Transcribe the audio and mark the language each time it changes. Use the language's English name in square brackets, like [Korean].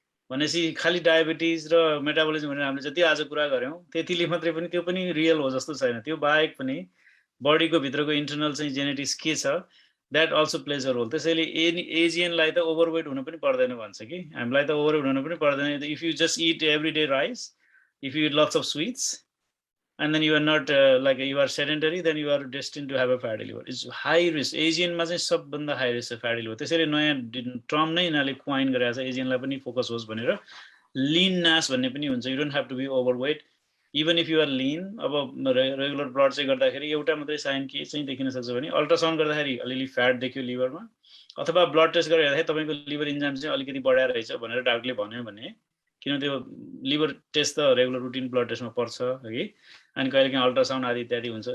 [Nepali] भनेपछि खालि डायबिटिज र मेटाबोलिजम भनेर हामीले जति आज कुरा गऱ्यौँ त्यतिले मात्रै पनि त्यो पनि रियल हो जस्तो छैन। त्यो बाहेक पनि बडीको भित्रको इन्टरनल चाहिँ जेनेटिक्स के छ [English] That also plays a role. [Nepali] त्यसैले एजियनलाई त ओभरवेट हुनु पनि पर्दैन भन्छ कि, हामीलाई त ओभरवेट हुनु पनि पर्दैन। [English] If you just eat every day rice, if you eat lots of sweets and then you are not like you are sedentary, then you are destined to have a fatty liver. It's high risk. [Nepali] Asian मा चाहिँ सबभन्दा high risk fatty liver. त्यसैले नयाँ term नै यिनीहरूले coin गरेको छ, एजियनलाई पनि फोकस होस् भनेर। लिन नास भन्ने पनि हुन्छ, [English] You don't have to be overweight even if you are lean. [Nepali] अब रेगुलर ब्लड चाहिँ गर्दाखेरि एउटा मात्रै साइन के चाहिँ देखिन सक्छ भने अल्ट्रासाउन्ड गर्दाखेरि अलिअलि फ्याट देखियो लिभरमा, अथवा ब्लड टेस्ट गरेर हेर्दाखेरि तपाईँको लिभर इन्जाइम चाहिँ अलिकति बढाएर रहेछ भनेर डाक्टरले भन्यो भने, किन त्यो लिभर टेस्ट त रेगुलर रुटिन ब्लड टेस्टमा पर्छ है, अनि कहिलेकाहीँ अल्ट्रासाउन्ड आदि इत्यादि हुन्छ।